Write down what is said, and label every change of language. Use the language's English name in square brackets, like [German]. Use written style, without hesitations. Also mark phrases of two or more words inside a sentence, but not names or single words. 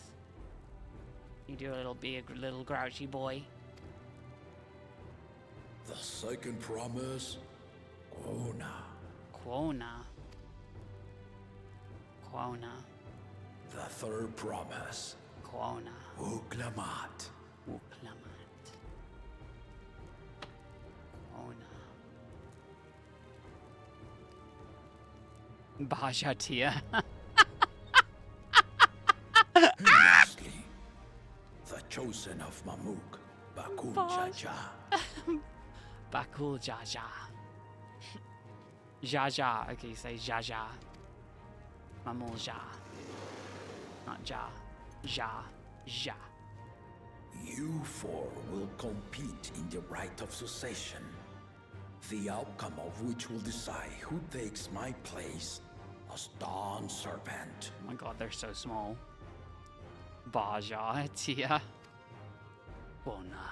[English] You do a little big, little grouchy boy. The second promise. Quona. Quona. Quona. The third promise. Quona. Uklamat. Uklamat. Quona. Baja Tia. Lastly, the chosen of Mamuk, Bakul Jaja. Bakul Jaja. Jaja. Okay, say Jaja. Mamul Ja. Not Ja. Ja. Ja. You four will compete in the rite of succession, the outcome of which will decide who takes my place as Dawn Servant. Oh my god, they're so small. Baja Tia. Bona.